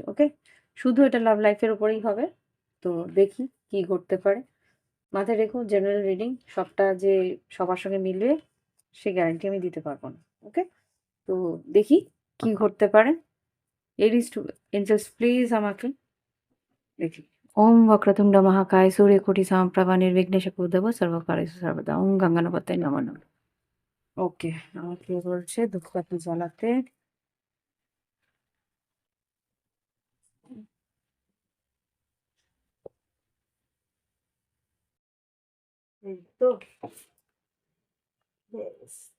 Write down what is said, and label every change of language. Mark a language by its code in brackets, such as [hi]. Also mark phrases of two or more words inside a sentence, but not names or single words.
[bn] ওকে, শুধু এটা [en] love life's [bn] উপরেই হবে। তো দেখি কি ঘটতে পারে। মাথায় রেখো, [en] general reading [bn] সবটা যে সবার সঙ্গে মিলবে সে গ্যারান্টি আমি দিতে পারবো না। ওকে, তো দেখি কি ঘটতে পারে। [en] Aries to angels please [bn] আমাকে দেখি। [sa] ওম वक्रतुंड महाकाय सूर्यकोटि समप्रभा निर्विघ्नेश कुरुदेव सर्वकार्येषु सर्वदा ওম গঙ্গানাপতায় নমঃ নমঃ। [bn] ওকে, আমাকে বলছে ধূপকাঠি জ্বালাতে। এই তো বেশ।